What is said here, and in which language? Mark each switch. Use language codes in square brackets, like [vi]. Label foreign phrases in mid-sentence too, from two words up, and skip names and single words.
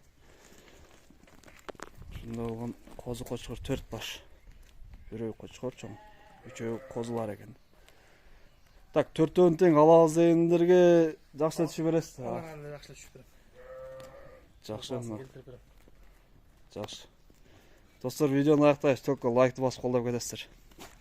[ky] Шундай болгон козу кочкор 4 баш. Бирөө кочкор чоң, үчөө козулар экен. Так, 4-төн тең алабыз дегендерге жакшы түшүп бересиз. Аларга жакшы түшүп берем. Жакшы. Жакшы. [kk] Достар, видеоны аяқтайбыз. Только лайкты басып қолдап кетесіздер.